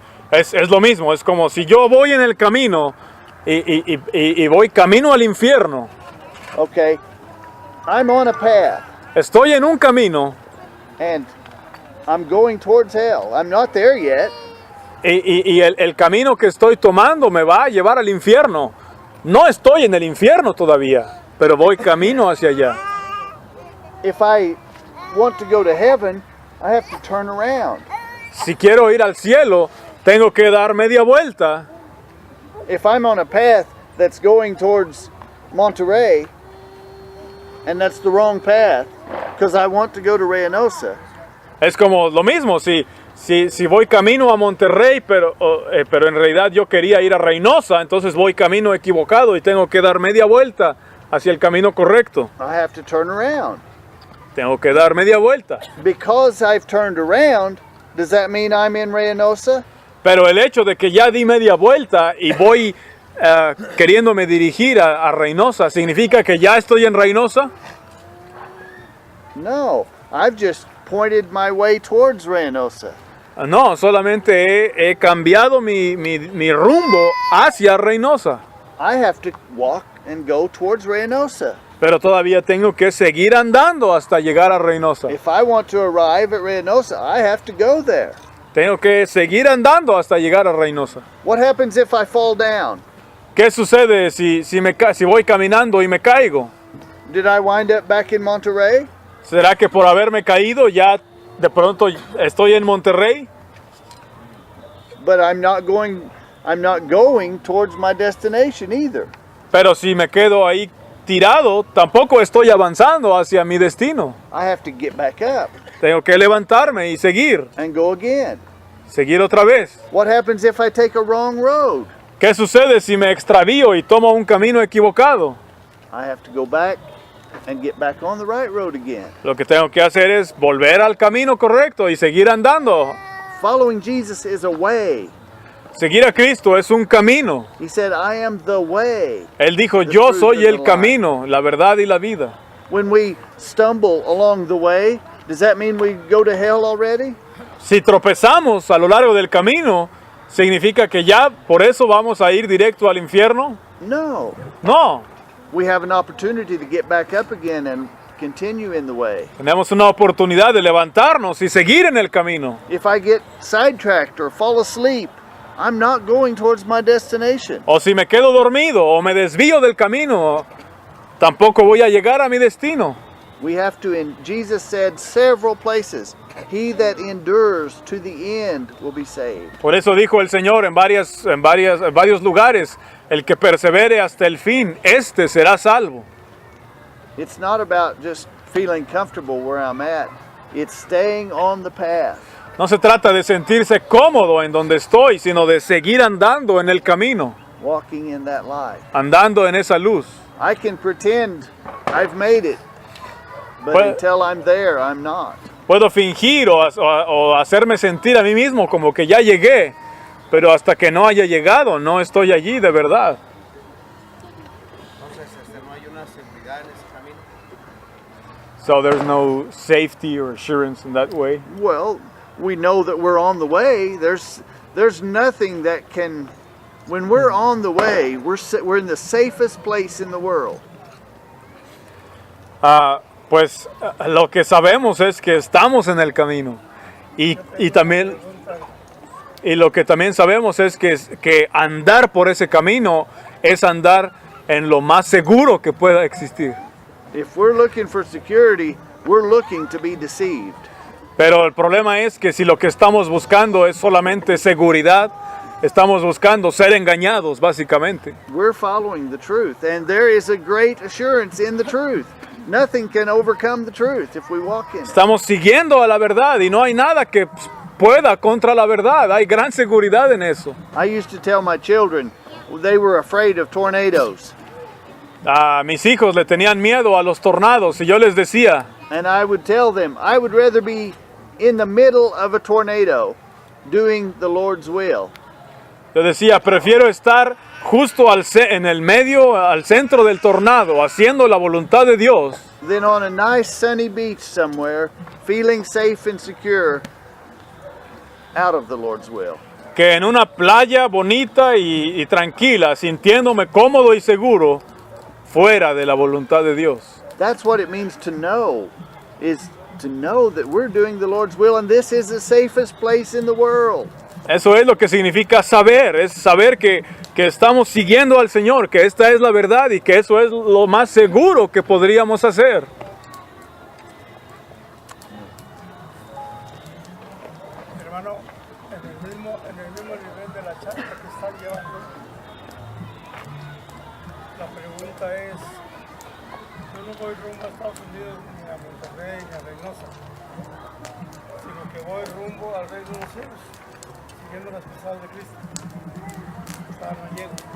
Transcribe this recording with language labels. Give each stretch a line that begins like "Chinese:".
Spanish: es lo mismo, es como si yo voy en el camino y voy camino al infierno.
English: okay, I'm on a path
Spanish: Estoy en un camino
English: and I'm going towards hell. I'm not there yet.
Spanish: y el camino que estoy tomando me va a llevar al infierno. No estoy en el infierno todavía, pero voy camino hacia allá.
English: If I want to go to heaven, I have to turn around.
Spanish: Si quiero ir al cielo, tengo que dar media vuelta.
English: If I'm on a path that's going towards Monterrey, and that's the wrong path, because I want to go to Reynosa,
Spanish: Es como lo mismo, si voy camino a Monterrey, pero en realidad yo quería ir a Reynosa, entonces voy camino equivocado y tengo que dar media vuelta hacia el camino correcto.
English: I have to turn around.
Spanish: Tengo que dar media vuelta.
English: Because I've turned around, does that mean I'm in Reynosa?
Spanish: Pero el hecho de que ya di media vuelta y voy queriéndome dirigir a Reynosa, ¿significa que ya estoy en Reynosa?
English: No, I've just pointed my way towards Reynosa.
Spanish: No, solamente he cambiado mi rumbo hacia Reynosa.
English: I have to walk and go towards Reynosa.
Spanish: Pero todavía tengo que seguir andando hasta llegar a Reynosa.
English: If I want to arrive at Reynosa, I have to go there.
Spanish: Tengo que seguir andando hasta llegar a Reynosa.
English: What happens if I fall down?
Spanish: ¿Qué sucede si voy caminando y me caigo?
English: Did I wind up back in Monterrey?
Spanish: ¿Será que por haberme caído ya de pronto estoy en Monterrey?
English: But I'm not going towards my destination either.
Spanish: Pero si me quedo ahí tirado, tampoco estoy avanzando hacia mi destino.
English: I have to get back up
Spanish: Tengo que levantarme y seguir
English: and go again.
Spanish: otra vez.
English: What happens if I take a wrong road?
Spanish: ¿Qué sucede si me extravío y tomo un camino equivocado?
English: I have to go back and get back on the right road again.
Spanish: Lo que tengo que hacer es volver al camino correcto y seguir andando.
English: Following Jesus is a way.
Spanish: Seguir a Cristo es un camino.
English: He said, I am the way.
Spanish: Él dijo,
English: The
Spanish: yo
English: truth
Spanish: soy
English: and the
Spanish: el
English: life."
Spanish: camino, la verdad y la vida.
English: When we stumble along the way, does that mean we go to hell already?
Spanish: Si tropezamos a lo largo del camino, ¿significa que ya por eso vamos a ir directo al infierno?
English: No.
Spanish: No,
English: We have an opportunity to get back up again and continue in the way.
Spanish: tenemos una oportunidad de levantarnos y seguir en el camino.
English: If I get sidetracked or fall asleep, I'm not going towards my destination.
Spanish: O si me quedo dormido o me desvío del camino, tampoco voy a llegar a mi destino.
English: We have to, and Jesus said several places, he that endures to the end will be saved.
Spanish: Por eso dijo el Señor en varios lugares, el que persevere hasta el fin, este será salvo.
English: It's not about just feeling comfortable where I'm at. It's staying on the path.
Spanish: No se trata de sentirse cómodo en donde estoy, sino de seguir andando en el camino,
English: Walking in that light.
Spanish: andando en esa luz.
English: I can pretend I've made it, but Well- until I'm there, I'm not.
Spanish: Puedo fingir o hacerme sentir a mí mismo como que ya llegué, pero hasta que no haya llegado, no estoy allí de verdad. Entonces, no hay una seguridad en ese camino.
English: So there's no safety or assurance in that way. Well, we know that we're on the way. There's nothing that can. When we're on the way, we're in the safest place in the world.
Spanish: Pues lo que sabemos es que estamos en el camino. Y también, y lo que también sabemos es que andar por ese camino es andar en lo más seguro que pueda existir.
English: If we're looking for security, we're looking to be deceived.
Spanish: Pero el problema es que si lo que estamos buscando es solamente seguridad, estamos buscando ser engañados, básicamente.
English: We're following the truth, and there is a great assurance in the truth. Nothing can overcome the truth if we walk in it.
Spanish: Estamos siguiendo a la verdad y no hay nada que pueda contra la verdad. Hay gran seguridad en eso.
English: I used to tell my children they were afraid of tornadoes.
Spanish: A mis hijos le tenían miedo a los tornados y yo les decía,
English: And I would tell them, I would rather be in the middle of a tornado doing the Lord's will
Spanish: yo decía, prefiero estar justo en el medio, al centro del tornado, haciendo la voluntad de Dios,
English: than on a nice sunny beach somewhere, feeling safe and secure out of the Lord's will.
Spanish: que en una playa bonita y tranquila, sintiéndome cómodo y seguro, fuera de la voluntad de Dios.
English: That's what it means to know, is to know that we're doing the Lord's will, and this is the safest place in the world.
Spanish: Eso es lo que significa saber, es saber que estamos siguiendo al Señor, que esta es la verdad y que eso es lo más seguro que podríamos hacer. Hermano, en el mismo nivel de la charla que está llevando, la pregunta es, yo no voy rumbo a Estados Unidos ni a Monterrey ni a Reynosa, sino que voy rumbo al reino de los cielos, siguiendo las pisadas de Cristo. Hasta no llego.